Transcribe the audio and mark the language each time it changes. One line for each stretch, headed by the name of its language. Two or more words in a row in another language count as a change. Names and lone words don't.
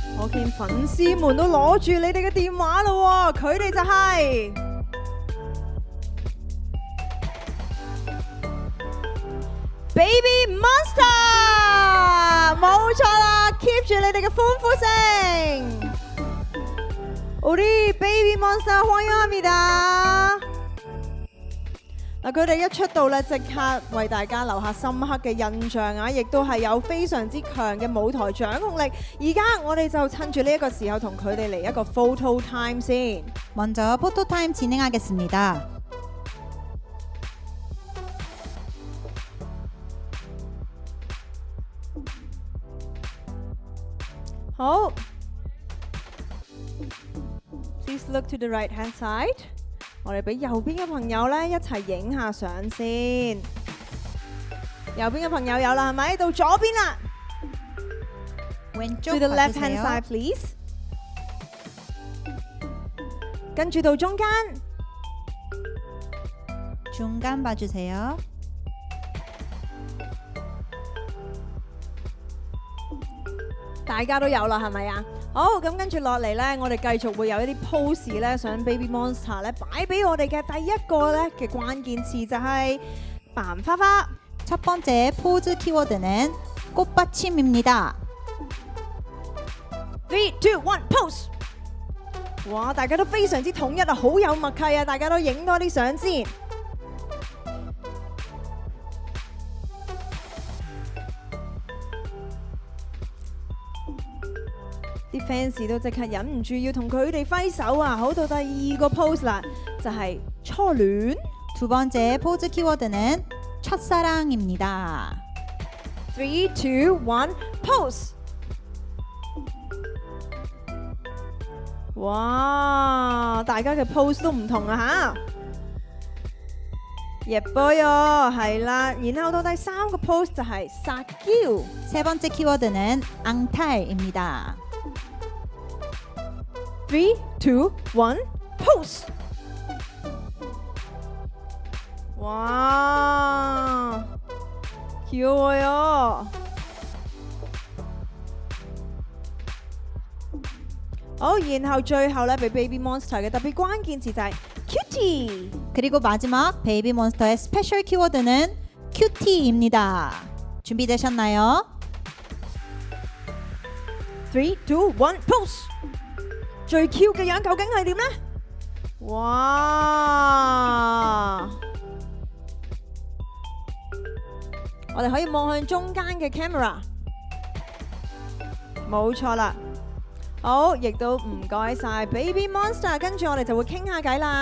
Cantonese: 見粉絲們都攞住你哋嘅電話咯喎，佢哋就係Baby Monster， 冇錯啦 ，keep 住你哋嘅歡呼聲。
Korean: 우리 Baby Monster歡迎합니다。
Cantonese: 嗱，佢哋一出道咧，即刻為大家留下深刻嘅印象啊！亦都係有非常之強嘅舞台掌控力。而家我哋就趁住呢一個時候，同佢哋嚟一個
English: photo time
Cantonese: 先。
Korean: 먼저 포토 타임 진행하겠습니다.
English: 好 ，Please look to the right hand side。
Cantonese: 我哋俾右邊嘅朋友咧一齊影下相先。右邊嘅朋友有啦，係咪？到左邊啦。
Korean: 왼쪽
English: To the left hand
Korean: 봐주세요.
English: side, please。
Cantonese: 跟住到中間。
Korean: 중간 봐주세요.
Cantonese: 大家都有啦，係咪啊？好，咁跟住落嚟呢，我哋繼續會有一啲 pose 咧，想 Baby Monster 咧擺俾我哋嘅第一個咧嘅關鍵詞就係扮花花。
Korean: 첫 번째 포즈 키워드는 꽃받침입니다.
English: 3, 2, 1, pose！
Cantonese: 哇，大家都非常之統一啊，好有默契啊！大家都影多啲相先。啲 fans 都即刻忍唔住要同佢哋揮手啊！好，到第二個 pose 啦，就係初戀。
Korean: 두 번째 포즈 키워드는 첫사랑입니다.
English: 3, 2, 1, pose！
Cantonese: 哇，大家嘅 pose 都唔同啊吓！ 예뻐요， 係啦。然後到第三個 pose 就係撒嬌。
Korean: 세 번째 키워드는 앙탈입니다.
English: 3, 2, 1, pose！
Korean: 哇， 귀여워요。
Cantonese: 好，然後最後咧，俾 Baby Monster 嘅特別關鍵詞就係 cutie。
Korean: 그리고 마지막 베이비몬스터의 스페셜 키워드는 큐티입니다. 준비되셨나요?
English: 3, 2, 1, pose！
Cantonese: 最 Q 嘅樣究竟係點呢？哇！我哋可以望向中間嘅 camera， 冇錯啦。好，亦都唔該晒 Baby Monster， 跟住我哋就會傾下偈啦。